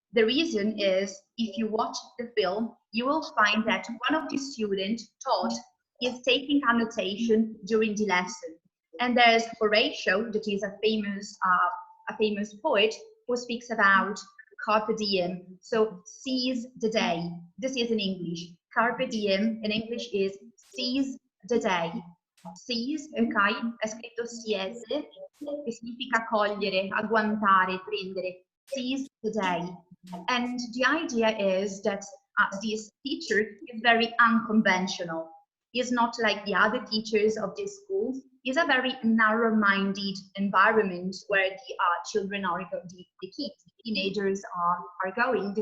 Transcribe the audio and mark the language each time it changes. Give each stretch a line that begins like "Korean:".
English: The reason is, if you watch the film, you will find that one of the students taught is taking annotation during the lesson. And there's Horatio, that is a famous poet, who speaks about carpe diem, so seize the day. This is in English. Carpe diem in English is seize the day.
Italian: Seize, ok, è scritto siese, che significa cogliere, agguantare, prendere.
English: Seize the day. And the idea is that this teacher is very unconventional. He's not like the other teachers of this school. It's a very narrow-minded environment where the children are, the kids, teenagers are going.